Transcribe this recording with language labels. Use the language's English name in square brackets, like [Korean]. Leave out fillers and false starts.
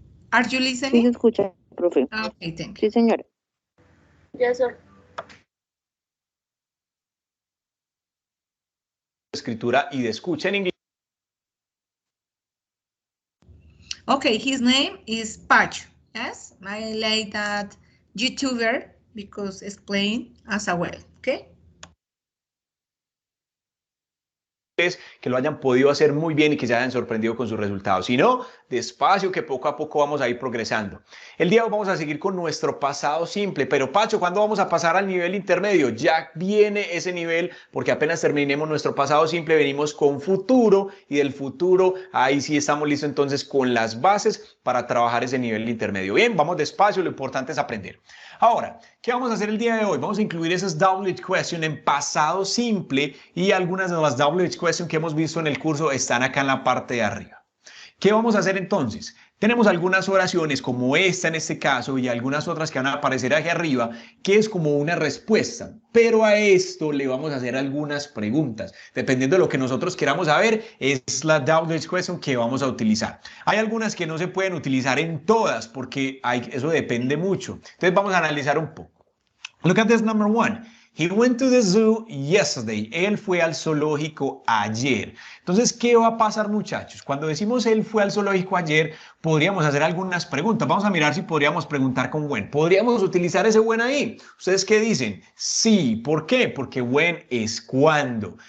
[English] Are you [Spanish] Sí, [English] listening? [Spanish] se escucha, profe. [English] Ah, ok, thank you. [Spanish] Sí, señora. Ya son. Escritura y de escucha en inglés. [English] Okay, his name is Pacho. Yes, I like that YouTuber because explain as well. Okay. [Spanish] Que lo hayan podido hacer muy bien y que se hayan sorprendido con sus resultados. Si no, despacio, que poco a poco vamos a ir progresando. El día de hoy vamos a seguir con nuestro pasado simple, pero Pacho, ¿cuándo vamos a pasar al nivel intermedio? Ya viene ese nivel, porque apenas terminemos nuestro pasado simple, venimos con futuro, y del futuro, ahí sí estamos listos entonces con las bases para trabajar ese nivel intermedio. Bien, vamos despacio, lo importante es aprender. Ahora, ¿qué vamos a hacer el día de hoy? Vamos a incluir esas double question en pasado simple, y algunas de las double question que hemos visto en el curso están acá en la parte de arriba. ¿Qué vamos a hacer entonces? Tenemos algunas oraciones como esta en este caso y algunas otras que van a aparecer aquí arriba, que es como una respuesta, pero a esto le vamos a hacer algunas preguntas. Dependiendo de lo que nosotros queramos saber, es la double question que vamos a utilizar. Hay algunas que no se pueden utilizar en todas porque eso depende mucho. Entonces vamos a analizar un poco. [English] Look at this number one. He went to the zoo yesterday. [Spanish] Él fue al zoológico ayer. Entonces, ¿qué va a pasar, muchachos? Cuando decimos él fue al zoológico ayer, podríamos hacer algunas preguntas. Vamos a mirar si podríamos preguntar con when. ¿Podríamos utilizar ese when ahí? ¿Ustedes qué dicen? Sí. ¿Por qué? Porque when es cuando.